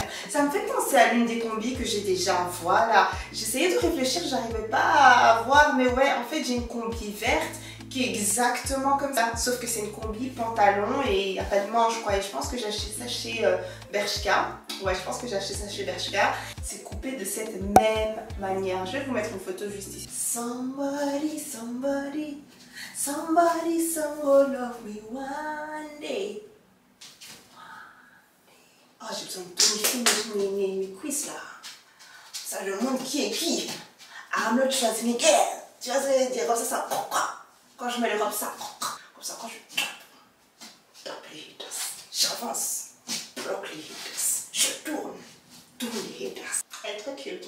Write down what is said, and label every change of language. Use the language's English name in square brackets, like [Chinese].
[French] Ça me fait penser à l'une des combis que j'ai déjà, voilà. J'essayais de réfléchir, j'arrivais pas à voir, mais ouais, en fait j'ai une combi verte qui est exactement comme ça. Sauf que c'est une combi pantalon et il n'y a pas de manche, quoi. Et je pense que j'ai acheté ça chez Bershka. Ouais, je pense que j'ai acheté ça chez Bershka. C'est coupé de cette même manière. Je vais vous mettre une photo juste ici. [English] Somebody, somebody, somebody, someone love me one day. [French] Oh, j'ai besoin de tonifier mes cuisses là. Ça, je montre qui est qui. Arnold Schwarzenegger. Tu vois ce que je veux dire? Comme ça, quand je mets les robes, ça. Comme ça, quand je tape les haters, j'avance, bloque les haters, je tourne les haters. Elle est trop cute.